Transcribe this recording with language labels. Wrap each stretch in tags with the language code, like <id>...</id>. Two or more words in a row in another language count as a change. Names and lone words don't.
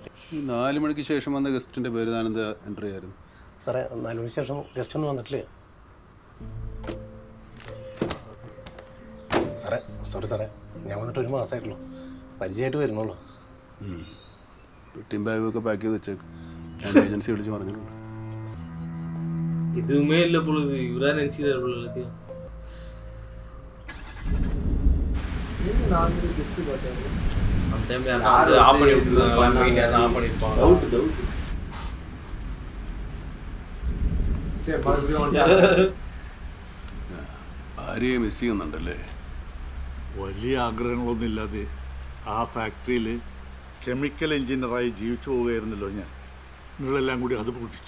<ml>4 മണിക്ക് ശേഷം വന്ന ഗസ്റ്റിൻ്റെ പേര് താനെന്താ എൻ്റർ ചെയ്യായിരുന്നു? സാറേ, 4 മണിക്ക് ശേഷം ഗസ്റ്റ് ഒന്നും വന്നിട്ടില്ലേ സാറേ? സോറി സാറേ, ഞാൻ വന്നിട്ട് 1 മാസമായിട്ടുള്ളൂ. പരിചയമായിട്ട് വരുന്നുള്ളൂ. പെട്ടിയും ബാഗൊക്കെ പാക്ക് ചെയ്ത് വെച്ചേക്ക്. ഞാൻ ഏജൻസി വിളിച്ച് പറഞ്ഞിട്ടുണ്ട്.</ml> <ta>எதுவுமே இல்லை பொழுது இவரா நினைச்சுக்கிறார் போல எல்லாத்தையும். கெஸ்ட் பார்த்தாரு அந்த டைம்ல அந்த ஆஃப் பண்ணி விட்டுருக்காங்க. மீடியா ஆஃப் பண்ணிருப்பாங்க.</ta> <ml>ആരെയും മിസ് ചെയ്യുന്നുണ്ടല്ലേ? വലിയ ആഗ്രഹങ്ങളൊന്നുമില്ലാതെ ആ ഫാക്ടറിയിൽ കെമിക്കൽ എഞ്ചിനീയറായി ജീവിച്ചു പോവുകയായിരുന്നല്ലോ ഞാൻ. നിങ്ങളെല്ലാം കൂടി അത് പൊട്ടിച്ചു.</ml>